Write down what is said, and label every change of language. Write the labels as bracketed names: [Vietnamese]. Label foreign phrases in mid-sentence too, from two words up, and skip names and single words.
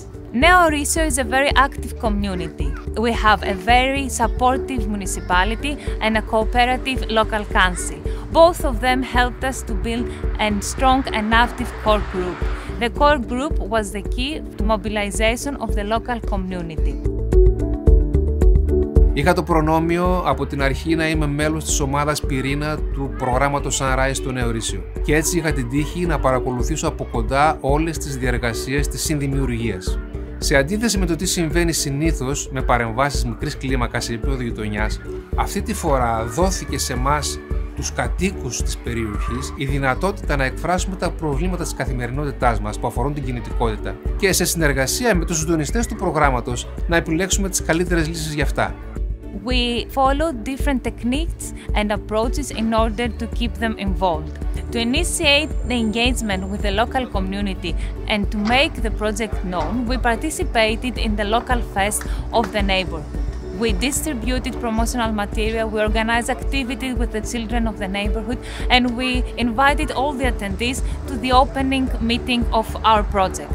[English] Neo Rysio is a very active community. We have a very supportive municipality and a cooperative local council. Both of them helped us to build a strong and active core group. The core group was the key to mobilization of the local community. [Greek] Είχα το προνόμιο από την αρχή να είμαι μέλος της ομάδας πυρήνα του προγράμματος Sunrise στο Neo Rysio. Και έτσι είχα την τύχη να παρακολουθήσω από κοντά όλες τις διεργασίες της συνδημιουργίας. Σε αντίθεση με το τι συμβαίνει συνήθως με παρεμβάσεις μικρής κλίμακας σε επίπεδο γειτονιάς, αυτή τη φορά δόθηκε σε εμάς, τους κατοίκους της περιοχής, η δυνατότητα να εκφράσουμε τα προβλήματα της καθημερινότητάς μας που αφορούν την κινητικότητα και σε συνεργασία με τους συντονιστές του προγράμματος να επιλέξουμε τις καλύτερες λύσεις για αυτά. [English] We follow different techniques and approaches in order to keep them involved. To initiate the engagement with the local community and to make the project known, we participated in the local fest of the neighborhood. We distributed promotional material, we organized activities with the children of the neighborhood, and we invited all the attendees to the opening meeting of our project.